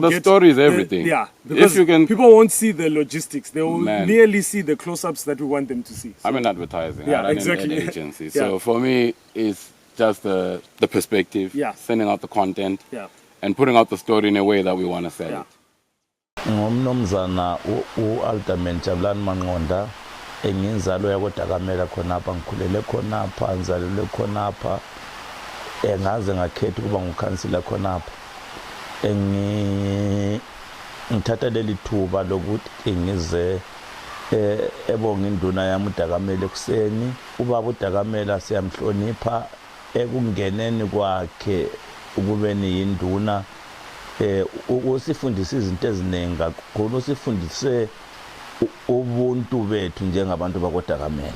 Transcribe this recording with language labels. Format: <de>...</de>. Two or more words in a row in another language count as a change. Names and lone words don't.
<en>The story is everything. Because if you can, people won't see the logistics. They will merely see the close-ups that we want them to see. So, I'm in advertising. Yeah, I run exactly. an agency. So for me, it's just the perspective, sending out the content, and putting out the story in a way that we want to sell it.</en> <nd>Ngomnomzana uAltamen Jabulani Manqonda engiyinzalo yakoDakamela khonapha ngikhulele khonapha ngizalelwe khonapha ngaze ngakhetha ukuba ngukhansila khonapha ngithatha leli thuba lokuthi ngize ebonga induna yami uDakamele ekuseni. Ubaba uDakamele siyamhlonipha ekungeneni kwakhe ukubeni yinduna. Usifundise izinto eziningi kakhulu, usifundise ubuntu bethu njengabantu bakwaDakamele.</nd>